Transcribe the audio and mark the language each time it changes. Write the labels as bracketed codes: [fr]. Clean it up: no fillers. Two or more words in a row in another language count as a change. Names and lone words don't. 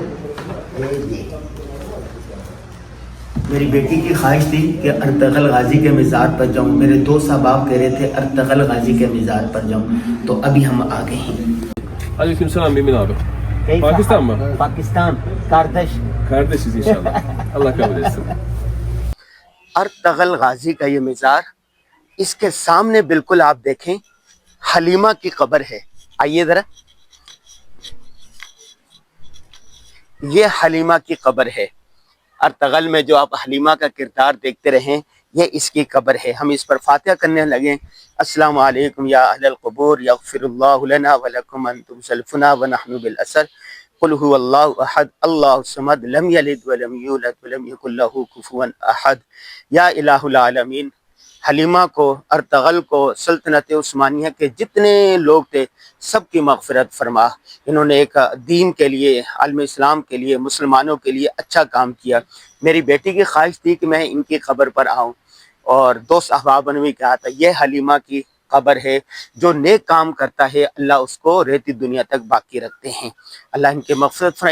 [ur] میری بیٹی کی خواہش تھی کہ ارطغرل غازی کے مزار پر جاؤں. میرے دوست احباب کہہ رہے تھے ارطغرل غازی کے مزار پر جاؤں, تو ابھی ہم آ گئے ہیں. [ar] علیکم السلام. [ur] من abi? پاکستان میں. [tr] پاکستان کاردش. Kardeşiz inşallah. Allah kabul etsin. [ur] ارطغرل غازی کا یہ مزار, اس کے سامنے بالکل آپ دیکھیں حلیمہ کی قبر ہے. آئیے ذرا. یہ حلیمہ کی قبر ہے. ارطغرل میں جو آپ حلیمہ کا کردار دیکھتے رہیں, یہ اس کی قبر ہے. ہم اس پر فاتحہ کرنے لگیں. [ar] السلام علیکم یا اہل القبور یغفر اللہ لنا ولکم انتم سلفنا ونحن بالاسر. قل هو اللہ احد اللہ الصمد لم یلد ولم یولد ولم یکن له کفوا احد. یا الہ العالمین [ur] حلیمہ کو، ارطغرل کو، سلطنت عثمانیہ کے جتنے لوگ تھے سب کی مغفرت فرما۔ انہوں نے ایک دین کے لیے، عالم اسلام کے لیے، مسلمانوں کے لیے اچھا کام کیا۔ میری بیٹی کی خواہش تھی کہ میں ان کی قبر پر آؤں، اور دوست احباب نے بھی کہا تھا یہ حلیمہ کی قبر ہے، جو نیک کام کرتا ہے اللہ اس کو ریتی دنیا تک باقی رکھتے ہیں، اللہ ان کے مغفرت فرمائے۔